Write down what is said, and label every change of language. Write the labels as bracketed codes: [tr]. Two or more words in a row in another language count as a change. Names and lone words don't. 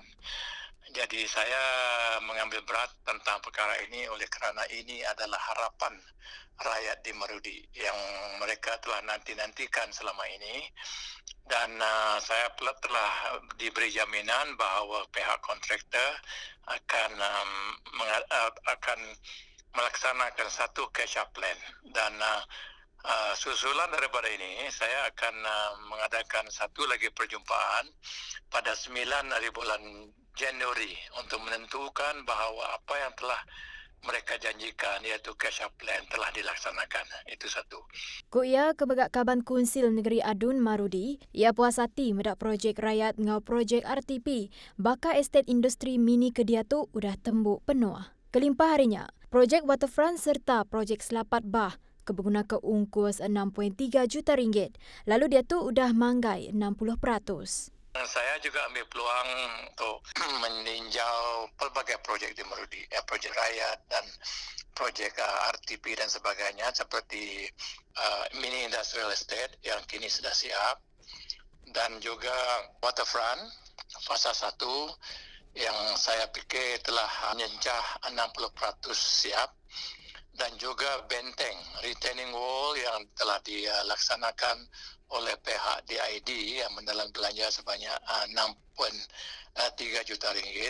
[ms] Jadi saya mengambil berat tentang perkara ini oleh kerana ini adalah harapan rakyat di Merudi yang mereka telah nanti-nantikan selama ini. Dan saya telah diberi jaminan bahawa pihak kontraktor akan melaksanakan satu [en] catch-up plan. [ms] Dan susulan daripada ini, saya akan mengadakan satu lagi perjumpaan pada 9 hari bulan Januari untuk menentukan bahawa apa yang telah mereka janjikan iaitu [en] catch-up plan [ms] telah dilaksanakan. Itu satu. [iba] Ia kebegak Kaban Kunsil Negeri Adun Marudi, ia puas hati medak projek rakyat ngau projek RTP, baka estet industri mini kedia tu udah tembuk penuh. Kelimpah harinya, projek waterfront serta projek selapat bah berguna ke ungkus 6.3 juta ringgit. Lalu dia tu udah manggai 60%. [ms] Saya juga ambil peluang untuk meninjau pelbagai projek di Marudi, projek rakyat dan projek RTP dan sebagainya seperti [en] mini industrial estate [ms] yang kini sudah siap dan juga waterfront fasa 1 yang saya fikir telah menyencah 60% siap dan juga benteng [en] retaining wall [ms] yang telah dilaksanakan oleh pihak DID yang mendalam belanja sebanyak 6.3 juta ringgit.